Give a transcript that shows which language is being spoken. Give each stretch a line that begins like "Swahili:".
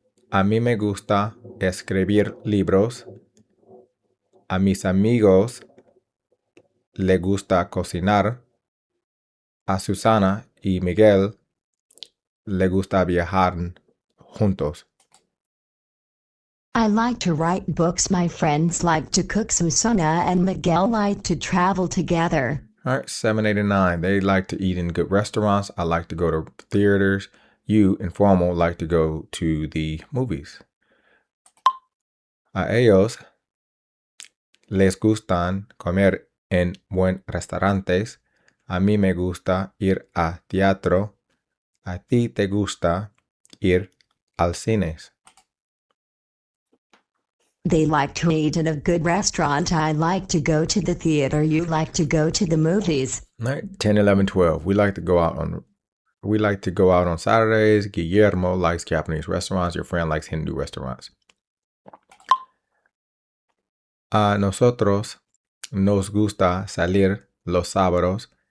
Spanish: A mí me gusta escribir libros. A mis amigos le gusta cocinar. A Susana y Miguel le gusta viajar juntos.
English: I like to write books. My friends like to cook. Susana and Miguel like to travel together. All right, 7, 8, and 9. They like to eat in good restaurants. I like to go to theaters. You, informal, like to go to the movies.
Spanish: A ellos les gustan comer en buen restaurantes. A mí me gusta ir a teatro. A ti te gusta ir al cines.
English: They like to eat in a good restaurant. I like to go to the theater. You like to go to the movies. All right, 10, 11, 12. We like to go out on Saturdays. Guillermo likes Japanese restaurants. Your friend likes Hindu restaurants.
Spanish: A nosotros nos gusta salir los sábados.